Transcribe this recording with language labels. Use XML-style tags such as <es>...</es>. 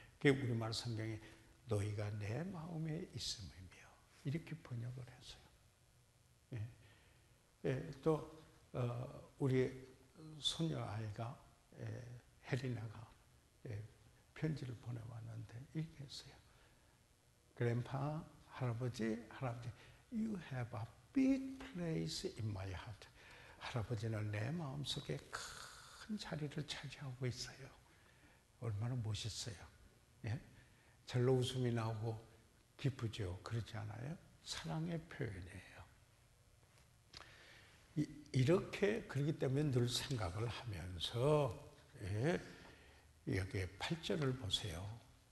<ko>그게 우리말 성경에 너희가 내 마음에 있음이며 이렇게 번역을 했어요. 또 우리 손녀 아이가 혜리나가 편지를 보내왔는데 이렇게 했어요.</ko> <en>Grandpa,</en> <ko>할아버지,</ko> <en>you have a big place in my heart.</en> <ko>할아버지는 내 마음속에 큰 자리를 차지하고 있어요. 얼마나 멋있어요. 예? 절로 웃음이 나오고 기쁘죠. 그렇지 않아요? 사랑의 표현이에요. 이렇게, 그렇기 때문에 늘 생각을 하면서 여기 8절을 보세요.</ko>